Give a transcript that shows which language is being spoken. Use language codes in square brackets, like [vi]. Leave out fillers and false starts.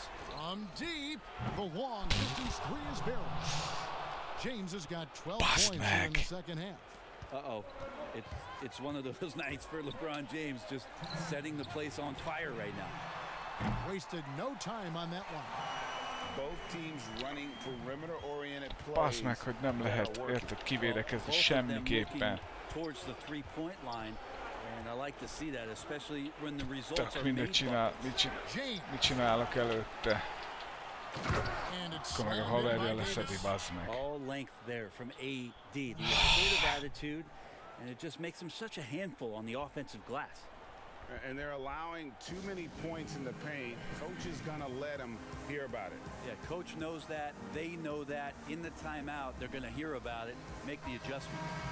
[en] From deep, the long distance 3 is barreled. James has got 12 points here in the second half. Uh-oh. It's one of those nights for LeBron James, just setting the place on fire right now. Wasted no time on that one. Both teams running perimeter-oriented plays. [hu] Basz meg, hogy nem lehet, érted, kivédekezni semmiképpen. [en] Towards the three-point line, and I like to see that, especially when the results [hu] Tehát [en] are [hu] mindent csinál, mit csinálok előtte. Akkor meg a haverja leszedi, bazd meg. [en] All length there from AD, the assertive attitude, and it just makes him such a handful on the offensive glass. And they're allowing too many points in the paint. Coach is going to let them hear about it. Yeah, coach knows that. They know that. In the timeout, they're going to hear about it, make the adjustment.